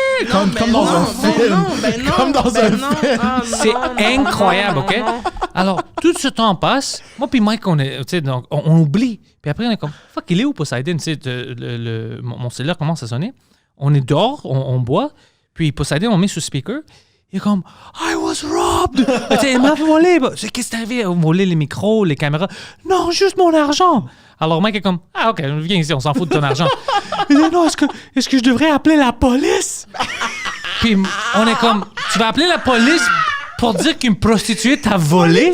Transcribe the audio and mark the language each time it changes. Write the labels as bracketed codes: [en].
[fr] Comme dans un film. Comme dans un film. C'est incroyable, OK? Alors, tout ce temps passe. Moi puis Mike, on oublie. Puis après, on est comme, fuck, il est où Poseidon? Mon cellulaire commence à sonner. On est dehors, on boit. Puis Poseidon, on met sur speaker. Il est comme, [en] I was robbed! [fr] Il m'a volé. Qu'est-ce qui est arrivé? On volait les micros, les caméras. Non, juste mon argent. Alors Mike est comme, ah, OK, viens ici, on s'en fout de ton argent. Il dit, non, est-ce que je devrais appeler la police? Puis on est comme, tu vas appeler la police pour dire qu'une prostituée t'a volé?